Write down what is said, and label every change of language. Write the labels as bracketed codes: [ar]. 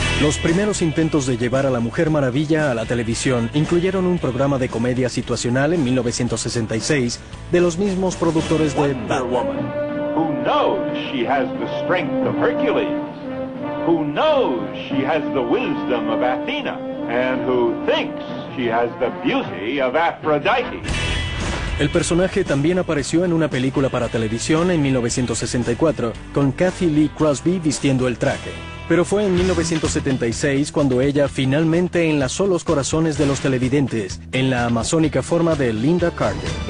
[es] Los primeros intentos de llevar a la Mujer Maravilla a la televisión incluyeron un programa de comedia situacional en 1966 de los mismos productores de [en] Wonder Woman. Who knows she has the strength of Hercules? Who knows she has the wisdom of Athena? And who thinks she has the beauty of Aphrodite? [es] El personaje también apareció en una película para televisión en 1964 con Kathy Lee Crosby vistiendo el traje. Pero fue en 1976 cuando ella finalmente enlazó los corazones de los televidentes en la amazónica forma de Linda Carter.